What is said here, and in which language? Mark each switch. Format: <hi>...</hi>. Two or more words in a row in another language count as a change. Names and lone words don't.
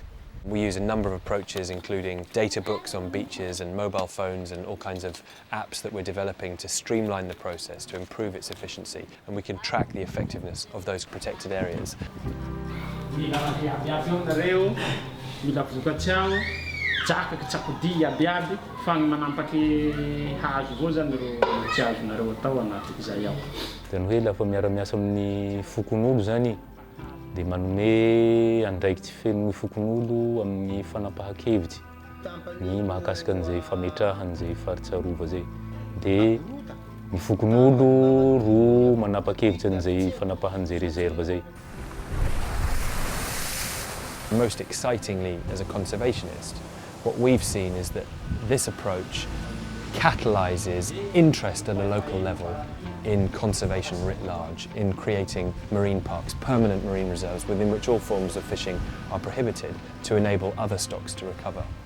<en>We use a number of approaches, including data books on beaches and mobile phones and all kinds of apps that we're developing to streamline the process, to improve its efficiency, and we can track the effectiveness of those protected areas.</en> <mg>De manome andraikitry feno fokon'olo amin'ny fanapahan-kevitsy ny mahakasika an'izay fametrahana an'izay faritsarovana zay. De ny fokon'olo ro manapa-kevitsy an'izay fanapahan'izay réserve zay.</mg> <en>Most excitingly, as a conservationist, what we've seen is that this approach catalyses interest at a local level in conservation writ large, in creating marine parks, permanent marine reserves within which all forms of fishing are prohibited to enable other stocks to recover.</en>